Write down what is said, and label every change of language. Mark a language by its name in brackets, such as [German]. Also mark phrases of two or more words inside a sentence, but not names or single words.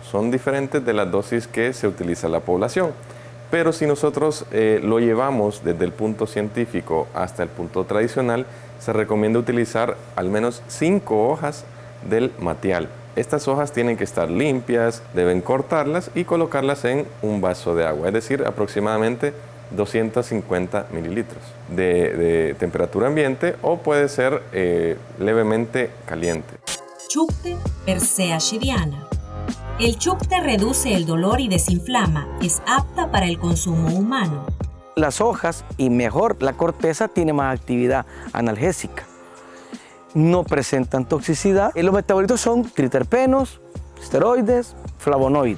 [Spanish] Son diferentes de las dosis que se utiliza en la población. Pero si nosotros lo llevamos desde el punto científico hasta el punto tradicional, se recomienda utilizar al menos 5 hojas del matial. Estas hojas tienen que estar limpias, deben cortarlas y colocarlas en un vaso de agua, es decir, aproximadamente 250 mililitros de temperatura ambiente o puede ser levemente caliente. Chukte Persea shidiana. El chukte reduce el dolor y desinflama, es apta para el consumo humano. Las hojas y mejor la corteza tiene más actividad analgésica. No presentan toxicidad. Y los metabolitos son triterpenos, esteroides, flavonoides.